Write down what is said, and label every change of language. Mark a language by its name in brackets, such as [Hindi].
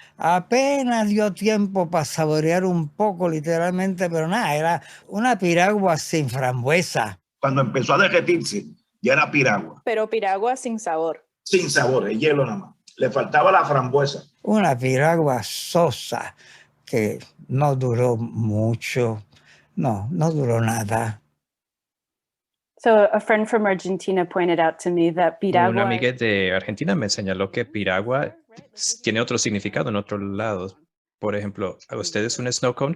[Spanish] Apenas dio tiempo para saborear un poco literalmente, pero nada, era una piragua sin frambuesa. Cuando empezó a derretirse, ya era piragua. Pero piragua sin sabor. Sin sabor, el hielo nada más. Le faltaba la frambuesa. Una piragua sosa que no duró mucho. No duró nada. [English] So a friend from Argentina pointed out to me that [Spanish] Una piragua amiga de Argentina me señaló que piragua tiene otro significado en otros lados. Por ejemplo, ¿a ustedes un snow cone?